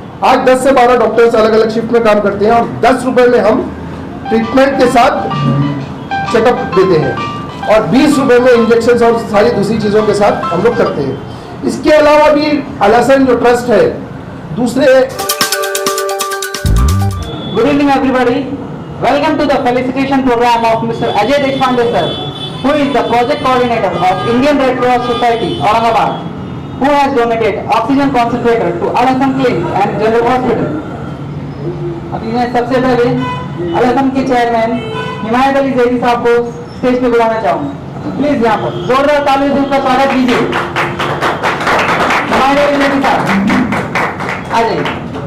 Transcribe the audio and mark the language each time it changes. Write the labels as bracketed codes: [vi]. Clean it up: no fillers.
[hi] आज 10 से 12 डॉक्टर्स अलग अलग शिफ्ट में काम करते हैं और 10 रुपये में हम ट्रीटमेंट के साथ चेकअप देते हैं और 20 रुपये में इंजेक्शन और सारी दूसरी चीज़ों के साथ हम लोग करते हैं। इसके अलावा भी अलहसन जो ट्रस्ट है दूसरे। [en] Good evening everybody, welcome to the felicitation programme of mister Ajay Deshpande sir, who is the project coordinator of Indian Red Cross Society, Aurangabad, who has donated oxygen concentrator to Al-Hassan Clinic and General Hospital. [hi] अभी मैं सबसे पहले Al-Hassan के chairman हिमायत अली जैदी साहब को stage पे बुलाना चाहूँगा। प्लीज यहाँ पर जोरदार तालियों से स्वागत कीजिए। हिमायत अली जैदी साहब आ जाइए।